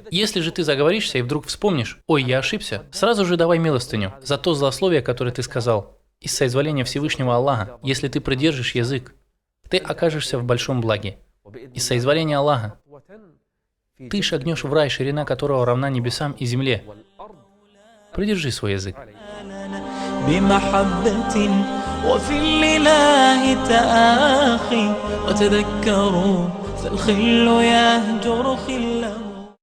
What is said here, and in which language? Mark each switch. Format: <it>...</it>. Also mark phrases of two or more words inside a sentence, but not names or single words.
<ru>Если же ты заговоришься и вдруг вспомнишь, ой, я ошибся, сразу же давай милостыню за то злословие, которое ты сказал. Из соизволения Всевышнего Аллаха, если ты придержишь язык, ты окажешься в большом благе. Из соизволения Аллаха, ты шагнешь в рай, ширина которого равна небесам и земле. Придержи свой язык.</ru> <ar>بمحبة وفي الإله تآخي وتذكروا فالخل يهجر خله</ar>